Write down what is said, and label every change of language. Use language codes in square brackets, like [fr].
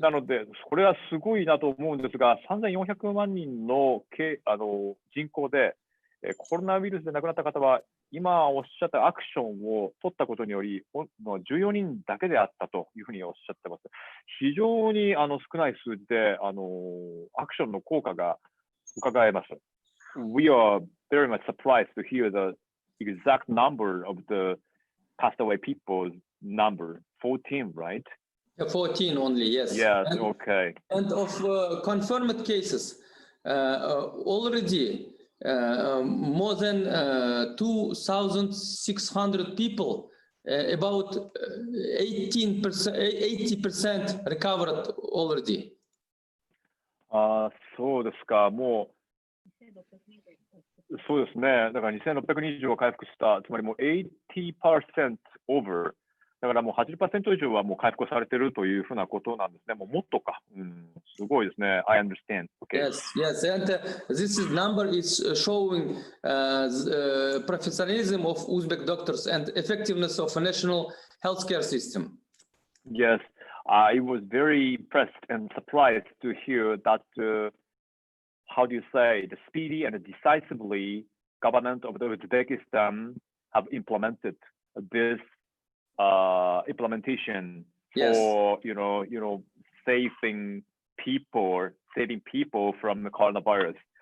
[ja] なので、これはすごいなと思うんですが、3400万人の人口で、コロナウイルスで亡くなった方は、今おっしゃったアクションを取ったことにより、14人だけであったというふうにおっしゃってます。非常に少ない数字でアクションの効果が伺えます。 [en] We are very much surprised to hear the exact number of the passed away people's number, 14, right? 14 only, yes. Yes, okay. And of confirmed cases, already more than 2,600 people, about 80% recovered already. [ja] そうですか。もう、そうですね。だから2600人以上回復した、つまりもう80% over。だからもう 80% 以上はもう回復されているというふうなことなんですね。もうもっとか。すごいですね。 [en] I understand. Okay. Yes. And this number is showing the professionalism of Uzbek doctors and effectiveness of a national healthcare system. Yes, I was very impressed and surprised to hear that, how do you say, the speedy and decisively government of Uzbekistan have implemented this implementation for, saving people from the coronavirus.